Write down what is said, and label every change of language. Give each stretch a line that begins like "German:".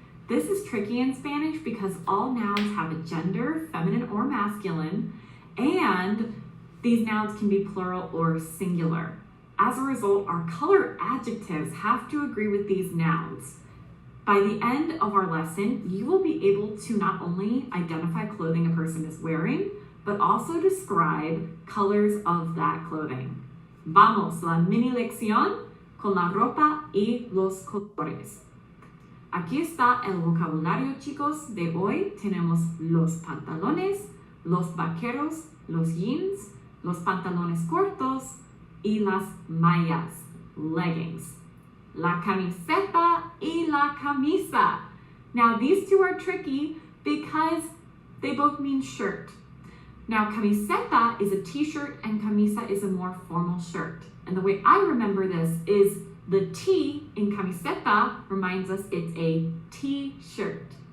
English: This is tricky in Spanish because all nouns have a gender, feminine or masculine, and these nouns can be plural or singular. As a result, our color adjectives have to agree with these nouns. By the end of our lesson, you will be able to not only identify clothing a person is wearing, but also describe colors of that clothing.
Spanish: Vamos, la mini lección con la ropa y los colores. Aquí está el vocabulario, chicos, de hoy. Tenemos los pantalones, los vaqueros, los jeans, los pantalones cortos y las mallas, leggings. La camiseta y la camisa.
English: Now, these two are tricky because they both mean shirt. Now, camiseta is a t-shirt and camisa is a more formal shirt. And the way I remember this is the T in camiseta reminds us it's a t-shirt.